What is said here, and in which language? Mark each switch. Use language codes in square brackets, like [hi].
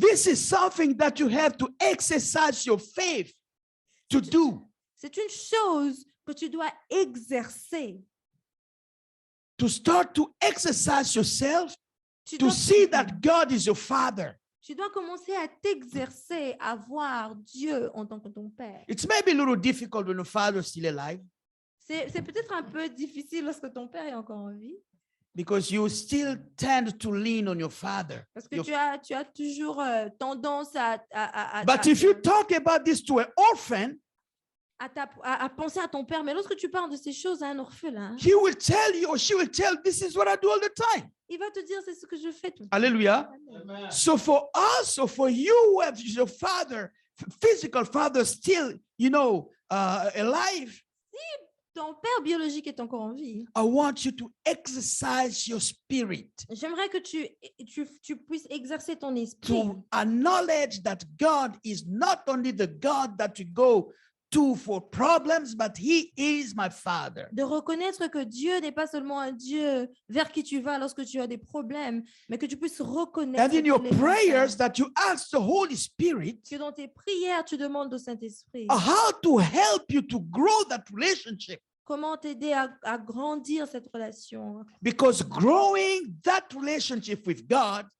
[en] This is something that you have to exercise your faith to do. [fr] C'est une chose que tu dois exercer. [en] To start to exercise yourself [fr] Tu [en] to [fr] dois, [en] see that God is your Father. [fr] tu dois commencer à t'exercer à voir Dieu en tant que ton Père. [en] It's maybe a little difficult when your father is still alive [fr] C'est peut-être un peu difficile lorsque ton Père est encore en vie, [en] because you still tend to lean on your father. [fr] parce que [en] Your- [fr] tu as toujours tendance [en] But if you talk about this to an orphan, [fr] à penser à ton Père. Mais lorsque tu parles de ces choses à un orphelin, [en] he will tell you or she will tell, this is what I do all the time. [fr] il va te dire c'est ce que je fais tout le temps. Hallelujah. Amen. [en] So for us, or for you who have your father, physical father still, alive, [fr] Ton Père biologique est encore en vie. [en] I want you to exercise your spirit [fr] J'aimerais que tu puisses exercer ton esprit, [en] to acknowledge that God is not only the God that you go to for problems, but he is my father. [fr] de reconnaître que Dieu n'est pas seulement un Dieu vers qui tu vas lorsque tu as des problèmes, mais que tu puisses reconnaître [en] And in your [fr] qu'il est ton [en] prayers [fr] Père. [en] that you ask the Holy Spirit [fr] Que dans tes prières, tu demandes au Saint-Esprit [en] how to help you to grow that relationship. [fr] comment t'aider à grandir cette relation. [en] Because growing that relationship with God